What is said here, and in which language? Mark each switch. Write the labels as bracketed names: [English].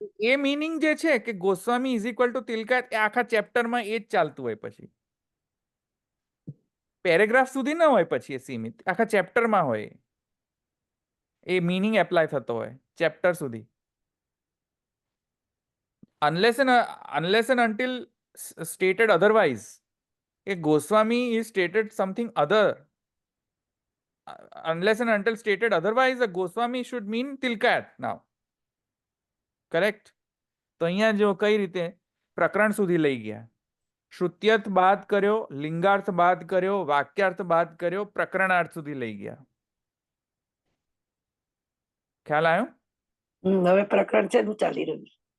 [Gujarati] એ meaning જે છે કે [English] Goswami is equal to Tilakayat, [Gujarati] એ આખા ચેપ્ટરમાં એ જ ચાલતું હોય, પછી પેરેગ્રાફ સુધી ન હોય, પછી એ સીમિત આખા ચેપ્ટરમાં હોય, એ મીનિંગ એપ્લાય થતો હોય ચેપ્ટર સુધી. [English] unless and until stated otherwise, a Goswami is stated something other. Unless and until stated otherwise, a Goswami should mean Tilkayat now. Correct? [Gujarati] તો અહીંયા જો કઈ રીતે પ્રકરણ સુધી લઈ ગયા, શ્રુત્યર્થ બાદ કર્યો, લિંગાર્થ બાદ કર્યો, વાક્યાર્થ બાદ કર્યો, પ્રકરણાર્થ સુધી લઈ ગયા. ખ્યાલ આવ્યો? હવે પ્રકરણ છે નું ચાલી રહ્યું છે.